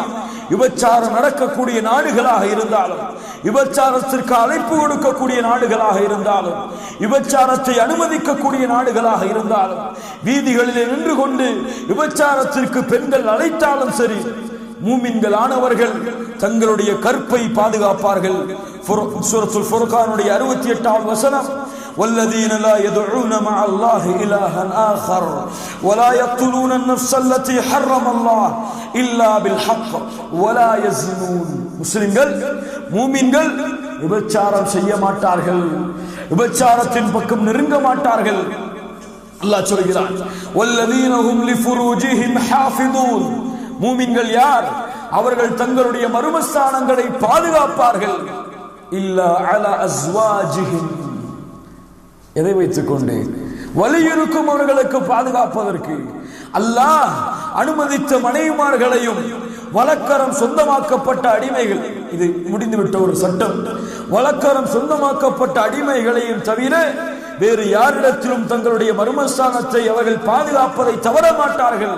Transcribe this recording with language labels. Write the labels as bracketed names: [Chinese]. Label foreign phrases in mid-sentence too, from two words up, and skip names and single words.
[Tamil] விபச்சாரம் நடக்கக்கூடிய நாடுகளாக இருந்தாலும், விபச்சாரத்திற்கு அழைப்பு கொடுக்கக்கூடிய நாடுகளாக இருந்தாலும், விபச்சாரத்தை அனுமதிக்கக்கூடிய நாடுகளாக இருந்தாலும், வீதிகளிலே நின்று கொண்டு விபச்சாரத்திற்கு பெண்கள் அழைத்தாலும் சரி, மூமின்கள் ஆனவர்கள் தங்களுடைய கற்பை பாதுகாப்பார்கள். சூரத்துல் ஃபுர்கானுடைய 68வது வசனம், [Arabic] والذين لا يدعون مع الله إلها آخر ولا يقتلون النفس التي حرم الله إلا بالحق ولا يزنون. [Tamil] முஸ்லிம்கள், மூமின்கள் விபச்சாரம் செய்ய மாட்டார்கள், விபச்சாரத்தின் பக்கம் நெருங்க மாட்டார்கள். அல்லாஹ் சொல்கிறான், [Arabic] والذين هم لفروجهم حافظون. [Tamil] மூமின்கள் யார்? அவர்கள் தங்களுடைய மர்மஸ்தானங்களை பாதுகாப்பார்கள். [Arabic] إلا على أزواجهم, [Tamil] எதை வைத்துக் கொண்டு? வலி இருக்கும் அவர்களுக்கு பாதுகாப்பதற்கு. அல்லாஹ் அனுமதித்த மனைவிமார்களையும் வழக்கரம் சொந்தமாக்கப்பட்ட அடிமைகள், இது முடிந்துவிட்ட ஒரு சட்டம், வழக்கரம் சொந்தமாக்கப்பட்ட அடிமைகளையும் தவிர வேறு யாரிடத்திலும் தங்களுடைய மர்மஸ்தானத்தை அவர்கள் பாதுகாப்பதை தவற மாட்டார்கள்.